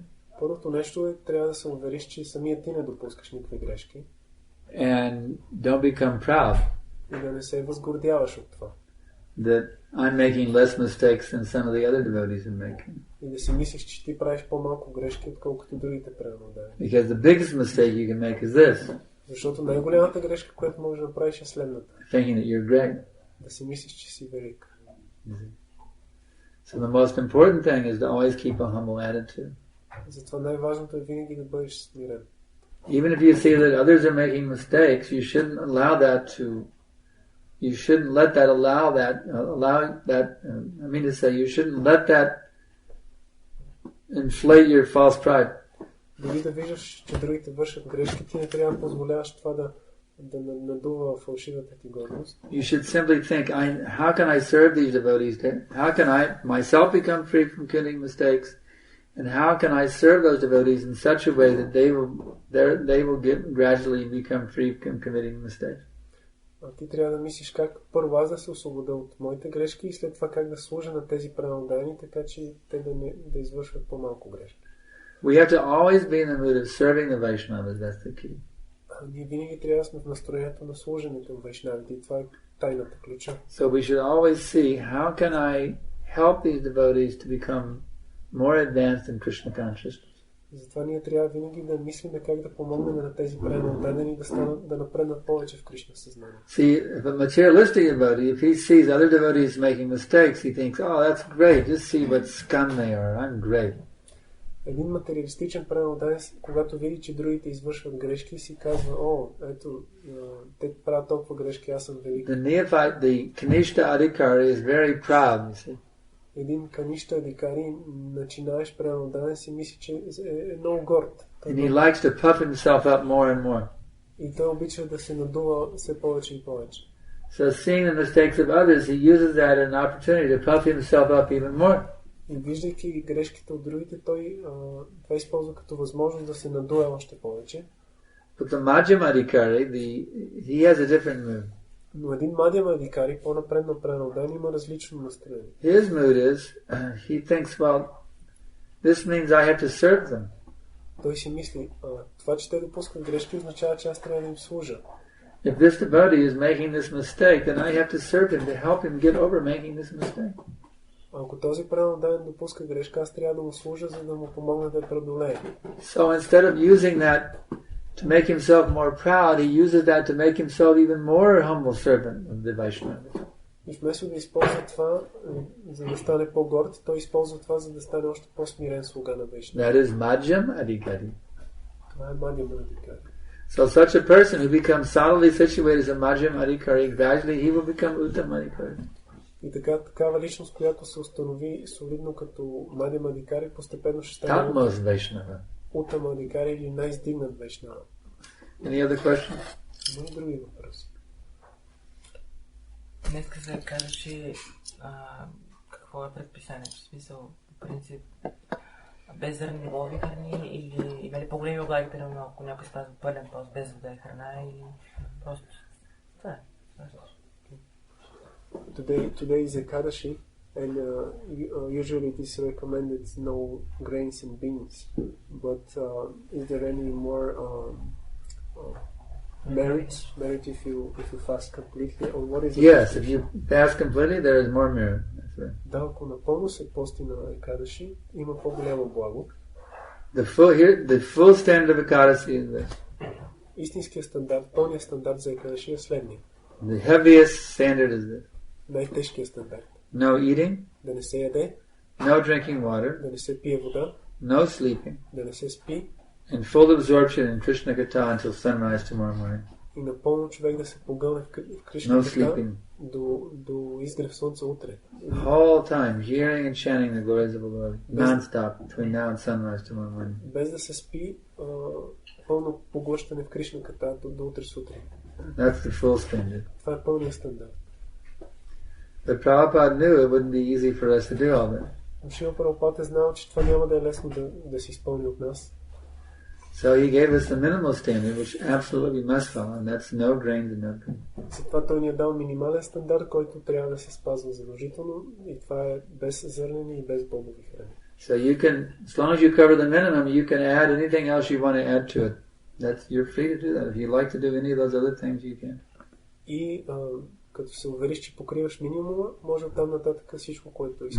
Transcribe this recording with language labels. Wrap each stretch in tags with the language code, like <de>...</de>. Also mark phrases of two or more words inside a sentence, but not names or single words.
<bg>Първото нещо е, трябва да се увериш, че самият ти не допускаш никакви грешки.</bg> <en>And don't become proud.</en> <bg>И да не се възгордяваш от това.</bg> <en>That I'm making less mistakes than some of the other devotees are making.</en> <bg>И да си мислиш, че ти правиш по-малко грешки, отколкото другите преданодани.</bg> <en>Because the biggest mistake you can make is this.</en> <bg>Защото най-голямата грешка, която можеш да направиш, е следната.</bg> <en>Thinking that you're great.</en> <bg>Да си мислиш, че си велик.</bg> <en>So the most important thing is to always keep a humble attitude.</en> <bg>Затова най-важното е винаги да бъдеш смирен.</bg> <en>Even if you see that others are making mistakes, you shouldn't allow that to. You shouldn't let that you shouldn't let that inflate your false pride.</en> <bg>Дори да виждаш, че другите вършат грешки, ти не трябва да позволяваш това да надува фалшивата ти гордост.</bg> <en>You should simply think, how can I serve these devotees? How can I myself become free from committing mistakes? And how can I serve those devotees in such a way that they will gradually become free from committing mistakes?</en> <bg>Ти трябва да мислиш как първо аз да се освобода от моите грешки и след това как да служа на тези преданодайни, така че те да извършват по-малко грешки.</bg> <en>We have to always be in the mood of serving the Vaishnavas. That's the key.</en> <bg>Ние винаги трябва да сме в настроението на служенето на вайшнавите и това е тайната ключа.</bg> <en>So we should always see how can I help these devotees to become more advanced in Krishna consciousness.</en> <bg>Затова ние трябва винаги да мислим как да помогнем на тези преданодайни да напреднат повече в Кришна съзнание.</bg> <en>See, if a materialistic devotee, if he sees other devotees making mistakes, he thinks, oh, that's great, just see what scum they are, I'm great.</en> <bg>Един материалистичен преданодайен, когато види, че другите извършват грешки, си казва, о, ето, те правят толкова грешки, аз съм велик.</bg> <en>The neophyte, the Kanishta Adhikari is very proud, you see.</en> <bg>Един каништа адикари, начинаеш преданодайен, си мисли, че е много горд.</bg> <en>And he likes to puff himself up more and more.</en> <bg>И той обича да се надува все повече и повече.</bg> <en>So seeing the mistakes of others, he uses that as an opportunity to puff himself up even more.</en> <bg>И виждайки грешките от другите, той това използва като възможност да се надуе още повече.</bg> <en>But the Madhyama Adhikari, he has a different mood.</en> <bg>Но един Мадhyama адикари, по-напредно преданодайен, има различно настроение.</bg> <en>His mood is, he thinks, well, this means I have to serve them.</en> <bg>Той си мисли, това, че те допускат грешки, означава, че аз трябва да им служа.</bg> <en>If this devotee is making this mistake, then I have to serve him to help him get over making this mistake.</en> <bg>Ако този преданодайен допуска грешка, аз трябва да му служа, за да му помогна да преодолее.</bg> <en>So instead of using that to make himself more proud, he uses that to make himself even more humble servant of the Vaishnavas.</en> <bg>И вместо да използва това, за да стане по-горд, той използва това, за да стане още по-смирен слуга на Vaishnavas.</bg> <en>That is Madhyama Adhikari.</en> <bg>Това е Мадhyama адикари.</bg> <en>So such a person who becomes solidly situated as a Madhyama Adhikari, gradually he will become Uttama Adhikari.</en> <bg>И такава личност, която се установи солидно като Мадhyama адикари, постепенно ще стане Уттама адикари или най-издигнат Вайшнава.</bg> <en>Any other questions?</en> <bg>Има други въпроси. Днеска се каза, че какво е предписанието? В смисъл, по принцип, без зърни лови храни или има ли по-големи облаги, примерно, ако някой спазва пълен пост без вода и храна или просто... Това е.</bg> <en>Today is Ekadashi, and usually it is recommended no grains and beans. But is there any more merit if you fast completely, or what is it? Yes, if you fast completely, there is more merit. That's right.</en> <bg>Да, ако напълно се пости на Екадаши, има по-голямо благо.</bg> <en>The full standard of Ekadasi is this.</en> <bg>Истинският стандарт, пълният стандарт за Екадаши е следния.</bg> <en>The heaviest standard is this.</en> <bg>Най-тежкият стандарт.</bg> <en>No eating.</en> <bg>Да не се яде.</bg> <en>No drinking water.</en> <bg>Да не се пие вода.</bg> <en>No sleeping.</en> <bg>Да не се спи.</bg> <en>And full absorption in Krishna Katha until sunrise tomorrow morning.</en> <bg>И напълно човек да се погълне в Кришна Ката до изгрев слънце утре.</bg> <en>Whole time hearing and chanting the glories of the Lord non-stop between now and sunrise tomorrow morning.</en> <bg>Без да се спи, пълно поглъщане в Кришна Ката до утре сутрин.</bg> <en>That's the full standard.</en> <bg>Това е пълният стандарт.</bg> <en>But Prabhupada knew it wouldn't be easy for us to do all that.</en> <bg>Шрила Прабхупад е знал, че това няма да е лесно да се изпълни от нас.</bg> <en>So he gave us the minimal standard, which absolutely must follow, and that's no grains and no beans.</en> <bg>Затова той ни е дал минимален стандарт, който трябва да се спазва задължително, и това е без зърнени и без бобови храни.</bg> <en>So you can, as long as you cover the minimum, you can add anything else you want to add to it. You're free to do that. If you like to do any of those other things, you can.</en> <bg>И като се увериш, че покриваш минимума, може оттам нататък всичко, което искаш.</bg>